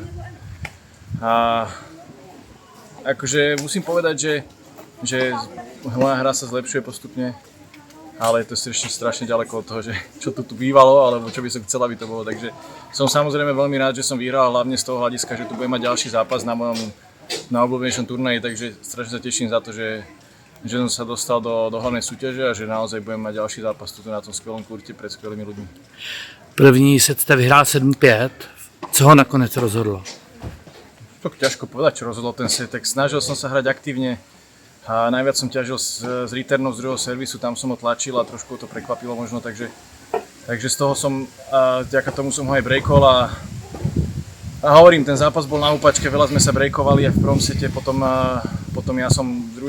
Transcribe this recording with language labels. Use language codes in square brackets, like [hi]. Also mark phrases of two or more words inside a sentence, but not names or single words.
[sk] A akože musím povedať, že moja hra sa zlepšuje postupne, ale je to strašne ďaleko od toho, že čo tu bývalo, alebo čo by som chcel, aby to bolo. Takže som samozrejme veľmi rád, že som vyhral, hlavne z toho hľadiska, že tu budem mať ďalší zápas na mojom najobľúbenejšom turnaji, takže strašne sa teším za to, že som sa dostal do hlavnej súťaže a že naozaj budem mať ďalší zápas tu na tom skvelom kurte pred skvelými ľuďmi. [cs] První set jste vyhrál 7-5. Co ho nakonec rozhodlo? [sk] To ťažko povedať, čo rozhodol ten set, tak snažil som sa hrať aktívne a najviac som ťažil z returnov z druhého servisu, tam som ho tlačil a trošku to prekvapilo možno, takže z toho som, vďaka tomu som ho aj breakol a hovorím, ten zápas bol na úpačke, veľa sme sa breakovali aj v prvom sete, potom ja som druhý